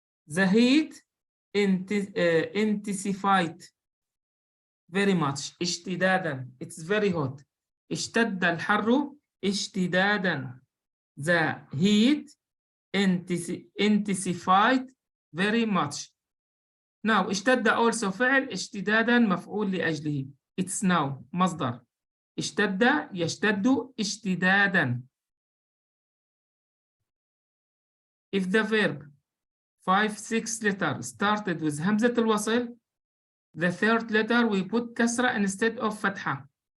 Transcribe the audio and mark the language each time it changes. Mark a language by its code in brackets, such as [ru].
[en] The heat intensified very much. اشتدادا, it's very hot. [ar] اشتد الحر اشتدادا. [en] The heat intensified very much. [ar] Now, اشتد also فعل اشتدادا مفعول لأجله. [en] It's now مصدر. [ar] اشتد يشتد اشتدادا. [en] If the verb 5-6 letter started with همزة الوصل, the third letter we put كسرة instead of فتحة.